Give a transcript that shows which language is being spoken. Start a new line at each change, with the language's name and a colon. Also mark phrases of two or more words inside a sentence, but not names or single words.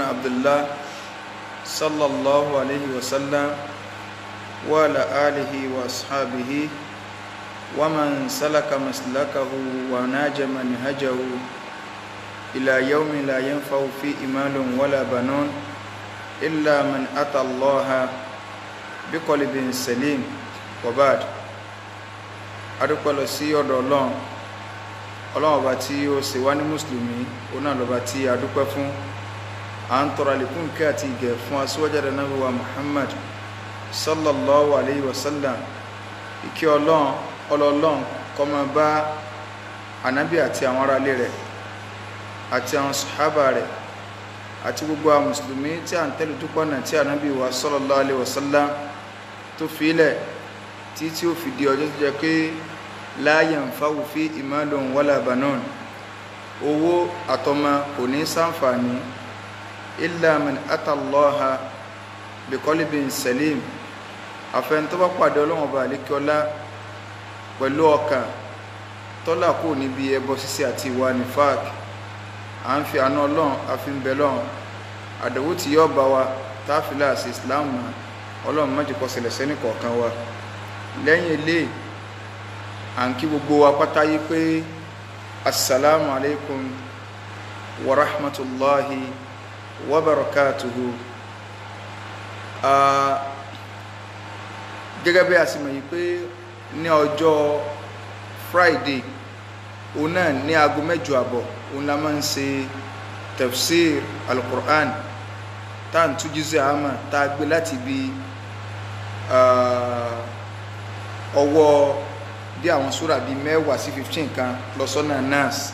Arabic: عبد الله صلى الله عليه وسلم وعلى آله وأصحابه ومن سلك مسلكه وناج منهجه إلى يوم لا ينفع فيه مال ولا بنون إلا من أتى الله بقلب سليم.
Yoruba: وبعد adúpẹ́ lọ sí ọ̀dọ̀ Ọlọ́run ọba tí ó ṣe wá ní mùsùlùmí, òun náà lọ́ba tí a dúpẹ́ fún. À ń tọrọ àlékún ìkẹ́ àti ìgẹ̀ fún aṣíwájú Ànábì wa Muhammad
Arabic: صلى الله عليه وسلم.
Yoruba: Ìkẹ́ Ọlọ́run kó máa bá Ànábì àti àwọn ará ilé rẹ̀ àti àwọn sàhábà rẹ̀ àti gbogbo àwọn mùsùlùmí tí a ń tẹ̀lé ojúpọ̀nà tí Ànábì wa
Arabic: صلى الله عليه وسلم
Yoruba: tó fi ilẹ̀ tí ó fi di ọjọ́ tó jẹ́ pé
Arabic: لا ينفع فيه مال ولا بنون,
Yoruba: owó àtọmọ kò ní ṣàǹfààní
Arabic: إلا من أتى الله بقلب سليم,
Yoruba: àfẹn tó bá pàdé Ọlọ́run ọba àlékiọlá pẹ̀lú ọkàn tọ́lá kò níbi ẹbọ ṣíṣe àti ìwà nifaq. À ń fi àánú Ọlọ́run àfi ń bẹ lọ́run àdẹ̀wò tí yọ́ bá wa táàfilà sí Islam náà, Ọlọ́run má jẹ́ kó ṣẹlẹ̀ sẹ́ni kọ̀ọ̀kan wa. Lẹ́yìn ilé à ń kí gbogbo wa pátá yí pé
Arabic: السلام عليكم ورحمة الله وبركاته.
Yoruba: Gẹ́gẹ́ bí a sì mọ̀ yí pé ní ọjọ́ Friday òun náà ní aago 8:30 òun la máa ń ṣe
Arabic: تفسير القرآن
Yoruba: tá à ń tú jíṣẹ́ àmà tá a gbé láti bí ọwọ́ bí àwọn súrà bí 10 sí 15 kan lọ sọ́nà Nas.